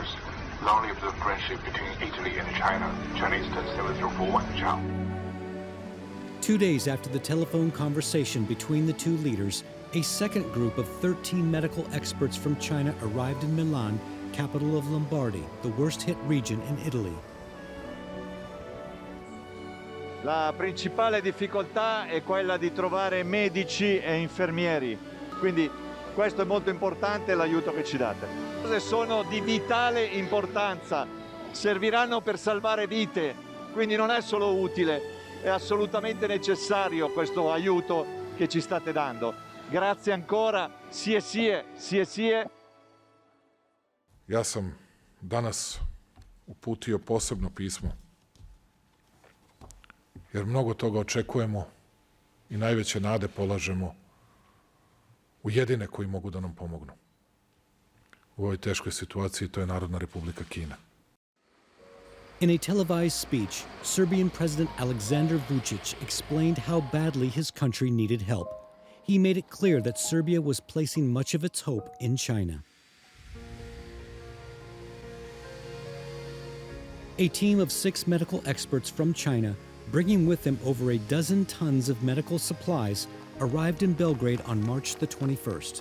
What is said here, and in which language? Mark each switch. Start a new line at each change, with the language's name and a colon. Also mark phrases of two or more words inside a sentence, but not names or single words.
English: Long live the friendship between Italy and China. Chinese 17041, ciao. 2 days after the telephone conversation between the two leaders, a second group of 13 medical experts from China arrived in Milan, capital of Lombardy, the worst-hit region in Italy.
Italian: La principale difficoltà è quella di trovare medici e infermieri, quindi questo è molto importante, l'aiuto che ci date. Sono di vitale importanza, serviranno per salvare vite, quindi non è solo utile, è assolutamente necessario questo aiuto che ci state dando. Grazie ancora, sie.
Serbian: Ja sam danas uputio posebno pismo, jer mnogo toga očekujemo i najveće nade polažemo u jedine koji mogu da nam pomognu. U ovoj teškoj situaciji to je Narodna Republika Kina.
English: In a televised speech, Serbian President Aleksandar Vučić explained how badly his country needed help. He made it clear that Serbia was placing much of its hope in China. A team of 6 medical experts from China, bringing with them over a dozen tons of medical supplies, arrived in Belgrade on March the 21st.